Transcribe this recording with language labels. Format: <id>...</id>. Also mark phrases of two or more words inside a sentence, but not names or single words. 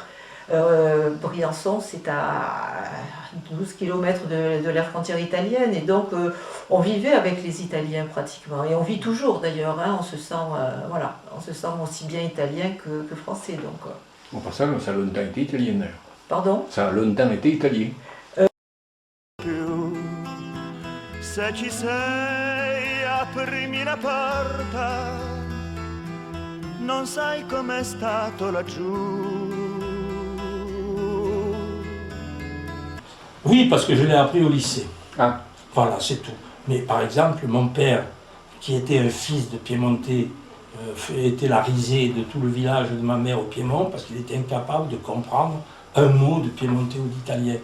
<fr>Briançon, c'est à 12 km de la frontière italienne, et donc on vivait avec les Italiens pratiquement, et on vit toujours d'ailleurs, hein, on se sent aussi bien italien que français. Donc. Bon, ça a longtemps été italien d'ailleurs. Pardon ? Ça a longtemps été italien.</fr> <it>Se ci sei, aprimi la porta, non sai com'è stato laggiù.</it> <fr>Oui, parce que je l'ai appris au lycée. Ah. Voilà, c'est tout. Mais par exemple, mon père, qui était un fils de Piémontais, était la risée de tout le village de ma mère au Piémont, parce qu'il était incapable de comprendre un mot de piémontais ou d'italien.</fr>